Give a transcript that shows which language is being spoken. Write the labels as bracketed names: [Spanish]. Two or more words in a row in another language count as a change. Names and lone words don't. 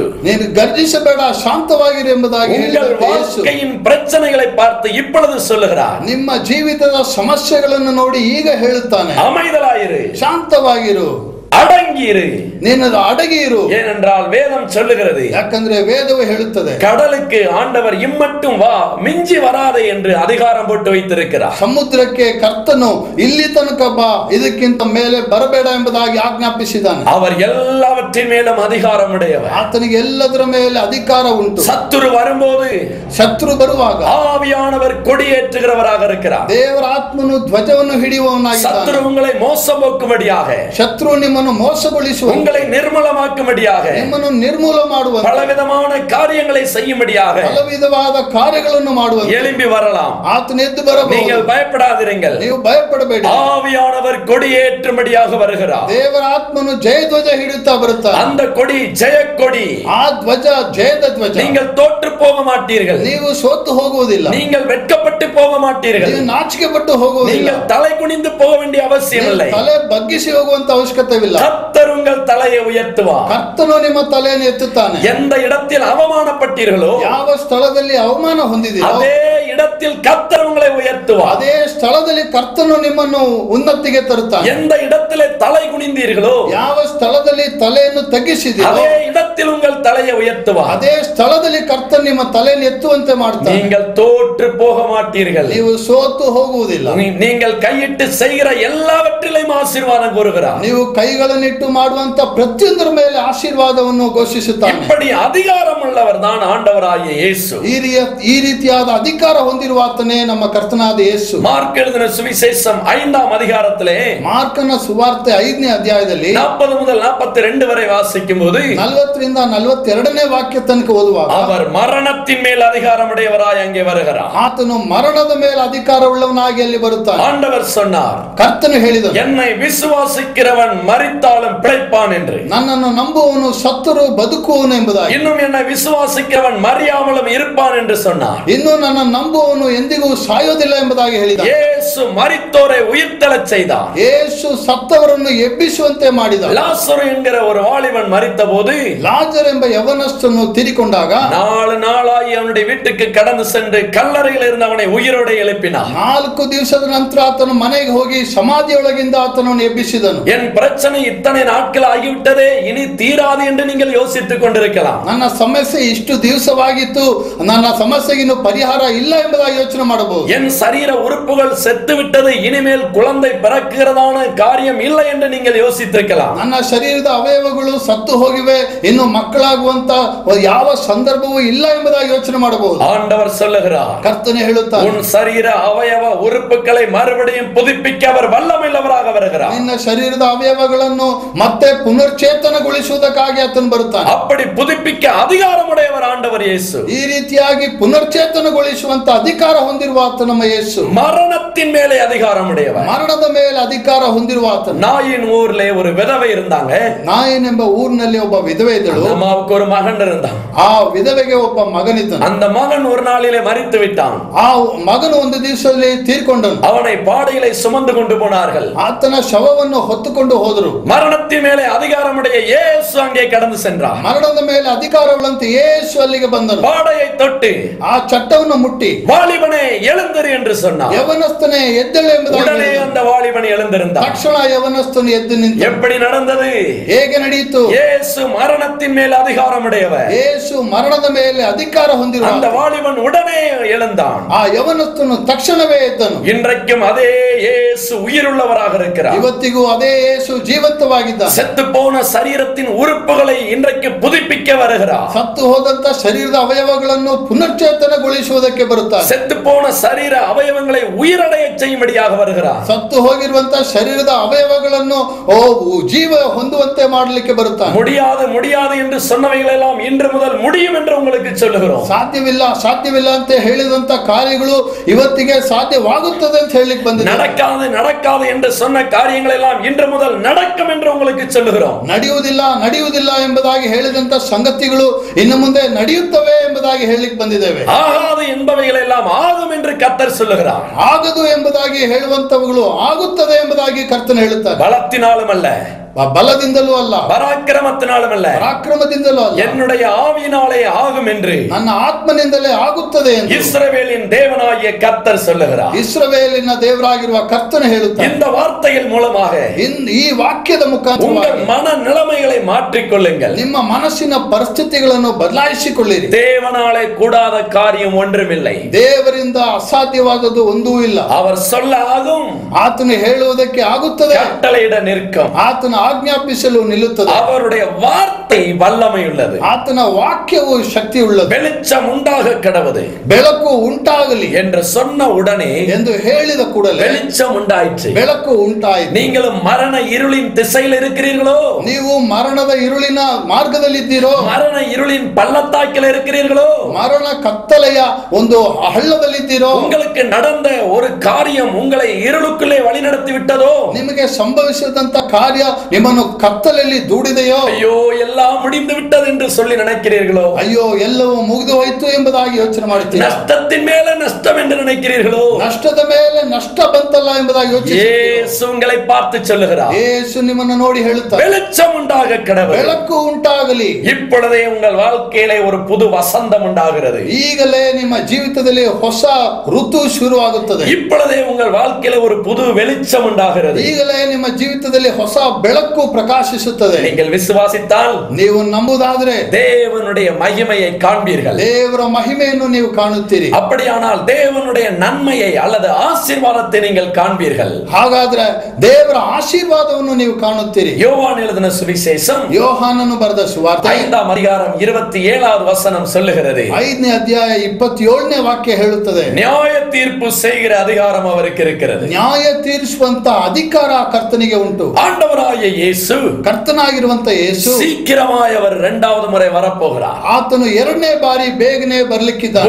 [Kannada] ನೀನು ಗರ್ಜಿಸಬೇಡ, ಶಾಂತವಾಗಿರು ಎಂಬುದಾಗಿ [Tamil] உங்கள் [Kannada] ಹೇಳಿದಂತೆ ಯೇಸು [Tamil] வாழ்க்கையின் பிரச்சனைகளை பார்த்து இப்பொழுது சொல்லுகிறார், [Kannada] ನಿಮ್ಮ ಜೀವಿತದ ಸಮಸ್ಯೆಗಳನ್ನು ನೋಡಿ ಈಗ ಹೇಳುತ್ತಾನೆ, [Tamil] அமைதலாயிரு, [Kannada] ಶಾಂತವಾಗಿರು, [Tamil] அடங்கியிரு. [Kannada] ನೀನು ಅಡಗಿ ಇರು. [Tamil] ஏனென்றால் வேதம் சொல்லுகிறது, [Kannada] ಯಾಕಂದ್ರೆ ವೇದವು ಹೇಳುತ್ತದೆ, [Tamil] கடலுக்கு ஆண்டவர் இம்மட்டும் வா மிஞ்சி வராதே என்று அதிகாரம் போட்டு வைத்திருக்கிறார். [Kannada] ಸಮುದ್ರಕ್ಕೆ ಕರ್ತನು ಇಲ್ಲಿ ತನಕ ಬಾ, ಇದಕ್ಕಿಂತ ಮೇಲೆ ಬರಬೇಡ ಎಂಬುದಾಗಿ ಆಜ್ಞಾಪಿಸಿದ್ದಾನೆ. [Tamil] அவர் எல்லாவற்றின் மேலும் அதிகாரம் உடையவர். [Kannada] ಆತನಿಗೆ ಎಲ್ಲದರ ಮೇಲೆ ಅಧಿಕಾರ ಉಂಟು. [Tamil] சத்துரு வரும்போது [Kannada] ಶತ್ರು ಬರುವಾಗ [Tamil] ஆவியானவர் கொடியேற்றுகிறவராக இருக்கிறார். [Kannada] ದೇವರ ಆತ್ಮನು ಧ್ವಜವನ್ನು ಹಿಡಿಯುವವನಾಗಿದ್ದಾನೆ. [Tamil] சத்துரு உங்களை மோசம் போக்கும்படியாக, [Kannada] ಶತ್ರು ನಿಮ್ಮನ್ನು ಮೋಸಗೊಳಿಸುವ, [Tamil] உங்களை நிர்மூலமாக்கும்படியாக, [Kannada] ನಿಮ್ಮನ್ನು ನಿರ್ಮೂಲ ಮಾಡುವ, [Tamil] பலவிதமான காரியங்களை செய்யும்படியாக [Kannada] ಹಲವಿಧವಾದ ಕಾರ್ಯಗಳನ್ನು ಮಾಡುವ [Tamil] எழும்பி வரலாம். [Kannada] ಆತನ ಎದ್ದು ಬರಬಹುದು. [Tamil] நீங்கள் பயப்படாதிருங்கள், [Kannada] ನೀವು ಭಯಪಡಬೇಡಿ. [Tamil] ஆவியானவர் கொடியேற்றும்படியாக வருகிறார். [Kannada] ದೇವರ ಆತ್ಮನು ಜಯಧ್ವಜ ಹಿಡಿಯುತ್ತಾ ಬರುತ್ತಾರೆ. [Tamil] அந்த கொடி ஜெயக்கொடி. [Kannada] ಆ ಧ್ವಜ ಜಯದ ಧ್ವಜ. [Tamil] நீங்கள் தோற்று போக மாட்டீர்கள், [Kannada] ನೀವು ಸೋತು ಹೋಗುವುದಿಲ್ಲ, [Tamil] நீங்கள் வெட்கப்பட்டு போக மாட்டீர்கள், [Kannada] ನೀವು ನಾಚಿಕೆ ಪಟ್ಟು ಹೋಗುವುದಿಲ್ಲ, [Tamil] நீங்கள் தலை குனிந்து போக வேண்டிய அவசியம் இல்லை. [Kannada] ತಲೆ ಬಗ್ಗಿಸಿ ಹೋಗುವಂತ ಅವಶ್ಯಕತೆವಿಲ್ಲ. [Tamil] கர்த்தர் உங்கள் தலையை உயர்த்துவார். [Kannada] ಕರ್ತನು ನಿಮ್ಮ ತಲೆಯನ್ನು ಎತ್ತುತ್ತಾನೆ. [Tamil] எந்த இடத்தில் அவமானப்பட்டீர்களோ [Kannada] ಯಾವ ಸ್ಥಳದಲ್ಲಿ ಅವಮಾನ ಹೊಂದಿದ್ದೀರೋ [Tamil] அதே இடத்தில் கர்த்தர் உங்களை உயர்த்துவார். [Kannada] ಅದೇ ಸ್ಥಳದಲ್ಲಿ ಕರ್ತನು ನಿಮ್ಮನ್ನು ಉನ್ನತಿಗೆ ತರುತ್ತಾನೆ. [Tamil] எந்த இடத்திலே தலை குனிந்தீர்களோ [Kannada] ಯಾವ ಸ್ಥಳದಲ್ಲಿ ತಲೆಯನ್ನು ತಗ್ಗಿಸಿದೀರೋ [Tamil] அதே இடத்தில் உங்கள் தலையை உயர்த்துவார். [Kannada] ಅದೇ ಸ್ಥಳದಲ್ಲಿ ಕರ್ತನು ನಿಮ್ಮ ತಲೆಯನ್ನು ಎತ್ತುವಂತೆ ಮಾಡ್ತಾನೆ. [Tamil] நீங்கள் தோற்று போக மாட்டீர்கள், [Kannada] ನೀವು ಸೋತು ಹೋಗುವುದಿಲ್ಲ. [Tamil] நீங்கள் கையிட்டு செய்கிற எல்லாவற்றிலும் ஆசீர்வாதம் கூறுகிறார். [Kannada] ನೀವು ಕೈಗಳನ್ನಿಟ್ಟು ಮಾಡುವಂತ ಪ್ರತಿಯೊಂದರ ಮೇಲೆ ಆಶೀರ್ವಾದವನ್ನು ಘೋಷಿಸುತ್ತಾನೆ. [Tamil] இப்படி அதிகாரம் உள்ளவர் தான் ஆண்டவராகிய இயேசு. [Kannada] ಈ ರೀತಿಯಾದ ಅಧಿಕಾರ ಹೊಂದಿರುವ ಆತನೇ ನಮ್ಮ ಕರ್ತನಾದ ಯೇಸು. [Tamil] மார்க் எழுதின சுவிசேஷம் 5ஆம் அதிகாரத்திலே [Kannada] ಮಾರ್ಕನ ಸುವಾರ್ತೆ 5ನೇ ಅಧ್ಯಾಯದಲ್ಲಿ [Tamil] 40 முதல் 42 வரை வாசிக்கும் போது [Kannada] 40ರಿಂದ 42ನೇ ವಾಕ್ಯ ತನಕ ಓದುವಾಗ [Tamil] அவர் மரணத்தின் மேல் அதிகாரம் உடையவராய் அங்கே வருகிறார். [Kannada] ಆತನು ಮರಣದ ಮೇಲೆ ಅಧಿಕಾರವುಳ್ಳವನಾಗಿ ಅಲ್ಲಿ ಬರುತ್ತಾನೆ. [Tamil] ஆண்டவர் சொன்னார், [Kannada] ಕರ್ತನು ಹೇಳಿದನು, [Tamil] என்னை விசுவாசிக்கிறவன் மரித்தாலும் பிழைப்பான் என்று. [Kannada] ನನ್ನನ್ನು ನಂಬುವವನು ಸತ್ತರೂ ಬದುಕುವನು ಎಂಬುದಾಗಿ. [Tamil] இன்னும் என்னை விசுவாசிக்கிறவன் மறியாமலும் இருப்பான் என்று சொன்னார். [Kannada] ಇನ್ನು ನನ್ನ ನಂಬುವವನು ಎಂದಿಗೂ ಸಾಯೋದಿಲ್ಲ ಎಂಬುದಾಗಿ ಹೇಳಿದ. [Tamil] இயேசு மரித்தோரை உயிர்த்தெழச் செய்தார். [Kannada] ಯೇಸು ಸತ್ತವರನ್ನು ಎಬ್ಬಿಸುವಂತೆ ಮಾಡಿದ. [Tamil] லாசரு என்கிற ஒரு வாலிபன் மரித்த போது [Kannada] ಲಾಜರ್ ಎಂಬ ಯವನಸ್ಥನು ತೀರಿಕೊಂಡಾಗ [Tamil] 4 நாளாகி அவனுடைய வீட்டுக்கு கடந்து சென்று கல்லறையில் இருந்து அவனை உயிரோடு எழுப்பினார். [Kannada] 4 ದಿವಸದ ನಂತರ ಆತನು ಮನೆಗೆ ಹೋಗಿ ಸಮಾಧಿಯೊಳಗಿಂದ ಆತನನ್ನು ಎಬ್ಬಿಸಿದನು. [Tamil] என் பிரச்சனை இத்தனை நாட்கள் ஆகிவிட்டதே, இனி தீராது என்று நீங்கள் யோசித்துக் கொண்டிருக்கலாம். [Kannada] ನನ್ನ ಸಮಸ್ಯೆ ಇಷ್ಟು ದಿವಸವಾಗಿತ್ತು, ನನ್ನ ಸಮಸ್ಯೆಗೆ ಇನ್ನು ಪರಿಹಾರ ಇಲ್ಲ ಎಂಬುದಾಗಿ ಯೋಚನೆ ಮಾಡಬಹುದು. [Tamil] என் சரீர உறுப்புகள் செத்து விட்டது, இனிமேல் குழந்தை பிறக்கிறதான காரியம் இல்லை என்று நீங்கள் யோசித்திருக்கலாம். [Kannada] ನನ್ನ ಶರೀರದ ಅವಯವಗಳು ಸತ್ತು ಹೋಗಿವೆ, ಇನ್ನು ಮಕ್ಕಳಾಗುವಂತ ಯಾವ ಸಂದರ್ಭವೂ ಇಲ್ಲ ಎಂಬುದಾಗಿ ಯೋಚನೆ ಮಾಡಬಹುದು. [Tamil] ஆண்டவர் சொல்லுகிறார், [Kannada] ಕರ್ತನೆ ಹೇಳುತ್ತಾನೆ, [Tamil] உன் சரீர அவயவ உறுப்புகளை மறுபடியும் புதுப்பிக்க அவர் வல்லமையுள்ளவராக வருகிறார். [Kannada] ನಿನ್ನ ಶರೀರದ ಅವಯವಗಳನ್ನು ಮತ್ತೆ ಪುನರ್ಚೇತನಗೊಳಿಸುವುದಕ್ಕಾಗಿ ಆತನು ಬರುತ್ತಾನೆ. [Tamil] அப்படி புதுப்பிக்க அதிகாரமுடையவர் ஆண்டவர் இயேசு. [Kannada] ಈ ರೀತಿಯಾಗಿ ಪುನರ್ಚೇತನಗೊಳಿಸುವಂತ ಅಧಿಕಾರ ಹೊಂದಿರುವ ಆತ ನಮ್ಮ ಯೇಸು. [Tamil] மரணத்தின் மரணத்தின் மேலே அதிகாரம் உடையவர். [Kannada] ಮರಣದ ಮೇಲೆ ಅಧಿಕಾರ ಹೊಂದಿರುವ ಆತನು. [Tamil] நாயின் ஊர்ல ஒரு விதவை இருந்தாங்க. [Kannada] ನಾಯಿನ್ ಎಂಬ ಊರಿನಲ್ಲಿ ಒಬ್ಬ ವಿಧವೆ ಇದ್ದಳು. [Tamil] அம்மாவுக்கு ஒரு மகன் இருந்தான். [Kannada] ಆ ವಿಧವೆಗೆ ಒಬ್ಬ ಮಗನಿದ್ದನು. [Tamil] அந்த மகன் ஒரு நாளிலே மரித்து விட்டான். [Kannada] ಆ ಮಗನು ಒಂದು ದಿವಸದಲ್ಲಿ ತೀರ್ಕೊಂಡನು. [Tamil] அவனை பாடையிலே சுமந்து கொண்டு போனார்கள். [Kannada] ಆತನ ಶವವನ್ನು ಹೊತ್ತುಕೊಂಡು ಹೋದರು. [Tamil] மரணத்தின் மேலே அதிகாரமுடைய இயேசு அங்கே கடந்து சென்றார். [Kannada] ಮರಣದ ಮೇಲೆ ಅಧಿಕಾರವುಳ್ಳಂತೆ ಯೇಸು ಅಲ್ಲಿಗೆ ಬಂದನು. [Tamil] பாடையை தொட்டு [Kannada] ಆ ಚಟ್ಟವನ್ನು ಮುಟ್ಟಿ [Tamil] வாலிபனே எழுந்திரு என்று சொன்னார். [Kannada] ಯವನಸ್ಥನೇ ಎದ್ದೇಳು ಎಂಬುದಾಗಿ [Tamil] உடனே அந்த வாலிபன் எழுந்திருந்தான். [Kannada] ತಕ್ಷಣ ಯವನಸ್ಥನು ಎದ್ದು ನಿಂತು. [Tamil] எப்படி நடந்தது? [Kannada] ಹೇಗೆ ನಡೆಯಿತು? [Tamil] இயேசு மரணத்தின் மேல் அதிகாரமுடையவர். [Kannada] ಯೇಸು ಮರಣದ ಮೇಲೆ ಅಧಿಕಾರ ಹೊಂದಿರುವ [Tamil] அந்த வாலிபன் உடனே எழுந்தான். [Kannada] ಆ ಯವನಸ್ಥನು ತಕ್ಷಣವೇ ಎದ್ದನು. [Tamil] இன்றைக்கும் அதே இயேசு உயிருள்ளவராக இருக்கிறார். [Kannada] ಇವತ್ತಿಗೂ ಅದೇ ಯೇಸು ಜೀವಂತವಾಗಿದ್ದಾನೆ. [Tamil] செத்து போன சரீரத்தின் உறுப்புகளை இன்றைக்கு புதுப்பிக்க வருகிறார். [Kannada] ಸತ್ತು ಹೋದಂತ ಶರೀರದ ಅವಯವಗಳನ್ನು ಪುನಶ್ಚೇತನಗೊಳಿಸುವುದಕ್ಕೆ ಬರುತ್ತಾನೆ. [Tamil] செத்து போன சரீர அவயவங்களை உயிரடைய செய்யும்படியாக வருகிறார். [Kannada] ಸತ್ತು ಹೋಗಿರುವಂತ ಶರೀರದ ಅವಯವಗಳನ್ನು ಜೀವ ಹೊಂದುವಂತೆ ಮಾಡಲಿಕ್ಕೆ ಬರುತ್ತಾನೆ. [Tamil] முடியாது முடியாது என்று சொன்னவைகள் எல்லாம் இன்று முதல் முடியும் என்று உங்களுக்கு சொல்லுகிறோம். [Kannada] ಸಾಧ್ಯವಿಲ್ಲ ಸಾಧ್ಯವಿಲ್ಲ ಅಂತ ಹೇಳಿದಂತ ಕಾರ್ಯಗಳು ಇವತ್ತಿಗೆ ಸಾಧ್ಯವಾಗುತ್ತದೆ ಅಂತ ಹೇಳಲಿಕ್ಕೆ ಬಂದಿದೆ. [Tamil] நடக்காது நடக்காது என்று சொன்ன காரியங்கள் எல்லாம் இன்று முதல் நடக்கும் என்று உங்களுக்கு சொல்லுகிறோம். [Kannada] ನಡೆಯುವುದಿಲ್ಲ ನಡೆಯುವುದಿಲ್ಲ ಎಂಬುದಾಗಿ ಹೇಳಿದಂತ ಸಂಗತಿಗಳು ಇನ್ನು ಮುಂದೆ ನಡೆಯುತ್ತವೆ ಎಂಬುದಾಗಿ ಹೇಳಲಿಕ್ಕೆ ಬಂದಿದ್ದೇವೆ. [Tamil] ஆகாது என்பவைகள் எல்லாம் ஆகும் என்று கர்த்தர் சொல்லுகிறார். [Kannada] ಆಗದು ಎಂಬುದಾಗಿ ಹೇಳುವಂತವುಗಳು ಆಗುತ್ತದೆ ಎಂಬುದಾಗಿ ಕರ್ತನು ಹೇಳುತ್ತಾರೆ. [Tamil] பலத்தினாலும் அல்ல, [Kannada] ಬಲದಿಂದಲೂ ಅಲ್ಲ, [Tamil] பராக்கிரமத்தினாலும் அல்ல, [Kannada] ಪರಾಕ್ರಮದಿಂದಲೂ ಅಲ್ಲ, [Tamil] என்னுடைய ஆவியினாலே ஆகும் என்று [Kannada] ನನ್ನ ಆತ್ಮನಿಂದಲೇ ಆಗುತ್ತದೆ ಎಂದು [Tamil] இஸ்ரவேலின் தேவனாகிய கர்த்தர் சொல்லுகிறார். [Kannada] ಇಸ್ರಾಯೇಲಿನ ದೇವರಾಗಿರುವ ಕರ್ತನು ಹೇಳುತ್ತಾನೆ. [Tamil] இந்த வார்த்தைகள் மூலமாக [Kannada] ಈ ವಾಕ್ಯದ ಮುಖಾಂತರ [Tamil] உங்கள் மன நிலைமைகளை மாற்றிக்கொள்ளுங்கள். [Kannada] ನಿಮ್ಮ ಮನಸ್ಸಿನ ಪರಿಸ್ಥಿತಿಗಳನ್ನು ಬದಲಾಯಿಸಿಕೊಳ್ಳಿರಿ. [Tamil] தேவனாலே கூடாத காரியம் ஒன்றுமில்லை. [Kannada] ದೇವರಿಂದ ಅಸಾಧ್ಯವಾದದ್ದು ಒಂದೂ ಇಲ್ಲ. [Tamil] அவர் சொல்ல ஆகும், [Kannada] ಆತನು ಹೇಳುವುದಕ್ಕೆ ಆಗುತ್ತದೆ, [Tamil] கட்டளையிட நிற்கும். [Kannada] ಆತನ ಆಜ್ಞಾಪಿಸಲು ನಿಲ್ಲುತ್ತದೆ. [Tamil] அவருடைய வார்த்தை வல்லமை உள்ளது. [Kannada] ಆತನ ವಾಕ್ಯವು ಶಕ್ತಿ ಉಳ್ಳದು. [Tamil] வெளிச்சம் உண்டாக கடவுது [Kannada] ಬೆಳಕು ಉಂಟಾಗಲಿ [Tamil] என்று சொன்ன உடனே [Kannada] ಎಂದು ಹೇಳಿದ ಕೂಡಲೇ [Tamil] வெளிச்சம் உண்டாயிற்று. [Kannada] ಬೆಳಕು ಉಂಟಾಯಿತು. [Tamil] நீங்களும் மரண இருளின் திசையில் இருக்கிறீர்களோ? [Kannada] ನೀವು ಮರಣದ ಇರುಳಿನ ಮಾರ್ಗದಲ್ಲಿದ್ದೀರೋ? [Tamil] மரண இருளின் பள்ளத்தாக்கில் இருக்கிறீர்களோ? [Kannada] ಮರಣ ಕತ್ತಲೆಯ ಒಂದು ಹಳ್ಳದಲ್ಲಿದ್ದೀರೋ? [Tamil] உங்களுக்கு நடந்த ஒரு காரியம் உங்களை இருளுக்குள்ளே வழிநடத்தி விட்டதೋ? [Kannada] ನಿಮಗೆ ಸಂಭವಿಸಿದಂತ ಕಾರ್ಯ ನಿಮ್ಮನ್ನು ಕತ್ತಲೆಯಲ್ಲಿ ದೂಡಿದೆಯೋ? [Tamil] ஐயோ எல்லாம் முடிந்து விட்டது என்று சொல்லி நினைக்கிறீர்களோ? [Kannada] ಅಯ್ಯೋ ಎಲ್ಲವೂ ಮುಗಿದು ಹೋಯಿತು ಎಂಬುದಾಗಿ ಯೋಚನೆ ಮಾಡುತ್ತೀರಾ? [Tamil] நஷ்டத்தின் மேல நஷ்டம் என்று நினைக்கிறீர்களோ? [Kannada] ನಷ್ಟದ ಮೇಲೆ ನಷ್ಟ ಬಂತಲ್ಲ ಎಂಬುದಾಗಿ ಯೋಚಿಸುತ್ತೀರಾ? [Tamil] இயேசு உங்களை பார்த்து சொல்லுகிறார், [Kannada] ಯೇಸು ನಿಮ್ಮನ್ನು ನೋಡಿ ಹೇಳುತ್ತಾರೆ, [Tamil] வெளிச்சம் உண்டாக கடவுள். [Kannada] ಬೆಳಕು ಉಂಟಾಗಲಿ. [Tamil] இப்பொழுதே உங்கள் வாழ்க்கையிலே ஒரு புது வசந்தம் உண்டாகிறது. [Kannada] ಈಗಲೇ ನಿಮ್ಮ ಜೀವಿತದಲ್ಲಿ ಹೊಸ ಋತು ಶುರುವಾಗುತ್ತದೆ. [Tamil] இப்பொழுதே உங்கள் வாழ்க்கையிலே ஒரு புது வெளிச்சம் உண்டாகிறது. [Kannada] ಈಗಲೇ ನಿಮ್ಮ ಜೀವಿತದಲ್ಲಿ ಹೊಸ ಬೆಳಕು ಪ್ರಕಾಶಿಸುತ್ತದೆ. [Tamil] நீங்கள் விசுவாசித்தால் [Kannada] ನೀವು ನಂಬುವುದಾದರೆ [Tamil] தேவனுடைய மகிமையை காண்பீர்கள். [Kannada] ದೇವರ ಮಹಿಮೆಯನ್ನು ನೀವು ಕಾಣುತ್ತೀರಿ. [Tamil] அப்படியானால் தேவனுடைய நன்மையை அல்லது ஆசீர்வாதத்தை நீங்கள் காண்பீர்கள். [Kannada] ಹಾಗಾದ್ರೆ ದೇವರ ಆಶೀರ್ವಾದವನ್ನು ನೀವು ಕಾಣುತ್ತೀರಿ. [Tamil] யோவான் எழுதின சுவிசேஷம் [Kannada] ಯೋಹಾನನು ಬರೆದ ಸುವಾರ್ತೆ [Tamil] 5ஆம் அதிகாரம் 27வது வசனம் சொல்லுகிறது, [Kannada] 5ನೇ ಅಧ್ಯಾಯ 27ನೇ ವಾಕ್ಯ ಹೇಳುತ್ತದೆ, [Tamil] நியாய தீர்ப்பு செய்கிற அதிகாரம் அவருக்கு இருக்கிறது. [Kannada] ನ್ಯಾಯ ತೀರಿಸುವಂತ ಅಧಿಕಾರ ಕರ್ತನಿಗೆ ಉಂಟು. [Tamil] ஆண்டவராகிய இயேசு [Kannada] ಕರ್ತನಾಗಿರುವಂತ ಯೇಸು [Tamil] சீக்கிரமாய் அவர் இரண்டாவது முறை வரப்போகிறார். [Kannada] ಆತನು ಎರಡನೇ ಬಾರಿ ಬೇಗನೆ ಬರ್ಲಿಕ್ಕಿದ್ದಾನೆ.